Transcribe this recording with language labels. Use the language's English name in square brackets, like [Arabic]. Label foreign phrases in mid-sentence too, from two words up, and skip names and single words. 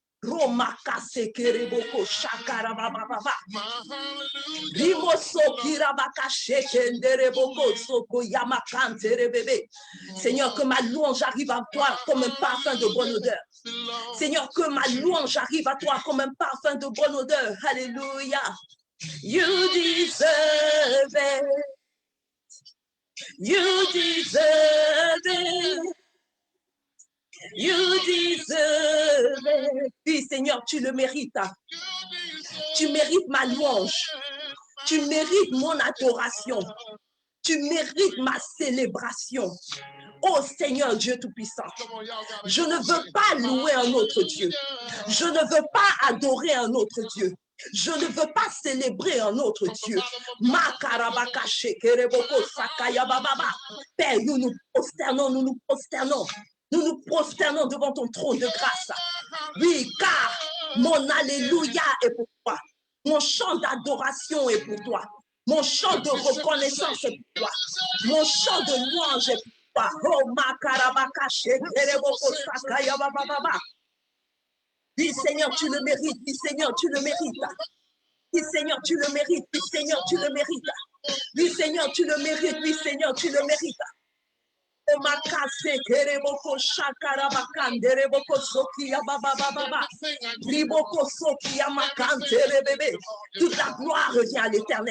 [French] Seigneur, que ma louange arrive à toi comme un parfum de bonne odeur. Seigneur, que ma louange arrive à toi comme un parfum de bonne odeur. Alléluia. [English] You deserve it. You deserve it. You deserve it. [French] Oui, Seigneur, tu le mérites. Tu mérites ma louange. Tu mérites mon adoration. Tu mérites ma célébration. Oh Seigneur Dieu Tout-Puissant, je ne veux pas louer un autre Dieu. Je ne veux pas adorer un autre Dieu. Je ne veux pas célébrer un autre Dieu. Père, nous nous prosternons, nous nous prosternons. Nous nous prosternons devant ton trône de grâce. Oui, car mon alléluia est pour toi. Mon chant d'adoration est pour toi. Mon chant de reconnaissance est pour toi. Mon chant de louange est pour toi. Oh, makarabaka shekereboko sakaya bababa. Oui, Seigneur, tu le mérites. Oui, Seigneur, tu le mérites. Oui, Seigneur, tu le mérites. Oui, Seigneur, tu le mérites. Oui, Seigneur, tu le mérites. Oui, Seigneur, tu le mérites. Toute la gloire revient à l'Éternel.